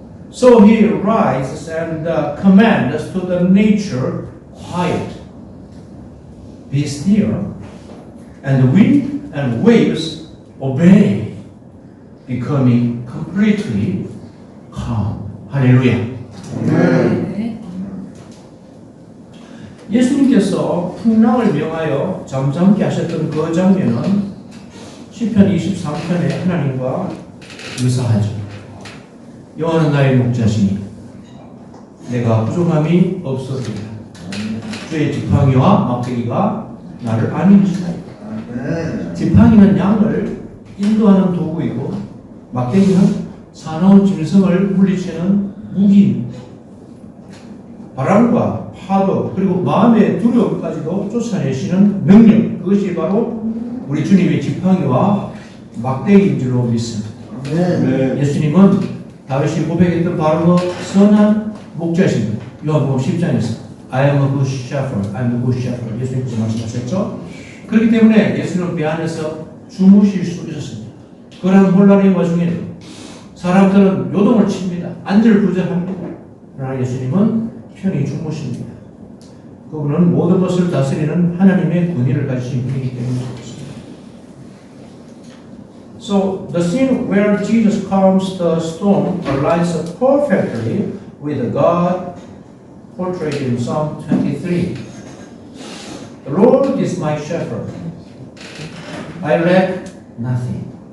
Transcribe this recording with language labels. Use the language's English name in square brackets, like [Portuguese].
[English] So he rises and commands to the nature, quiet, be still, and the wind and waves obey, becoming completely calm. Hallelujah. [Korean] 예수님께서 풍랑을 명하여 잠잠케 하셨던 그 장면은 시편 23편의 하나님과 유사하죠. 여호와는 나의 목자시니 내가 부족함이 없으리라. 주의 지팡이와 막대기가 나를 안위시다. 지팡이는 양을 인도하는 도구이고 막대기는 사나운 짐승을 물리치는 무기입니다. 바람과 파도 그리고 마음의 두려움까지도 쫓아내시는 능력, 그것이 바로 우리 주님의 지팡이와 막대기인 줄로 믿습니다. 예수님은 다윗이 고백했던 바로 그 선한 목자십니다. 요한복음 10장에서 [English] I am a good shepherd, [Korean] I am a good shepherd 예수님께서 말씀하셨죠. 그렇기 때문에 예수님은 배 안에서 주무실 수 있었습니다. 그런 혼란의 와중에 사람들은 요동을 칩니다. 안절부절합니다. 그러나 예수님은 편히 주무십니다. 그분은 모든 것을 다스리는 하나님의 권위를 가지신 분이기 때문에 그렇습니다. [English] So the scene where Jesus calms the storm aligns perfectly with God portrayed in Psalm 23. The Lord is my shepherd. I lack nothing.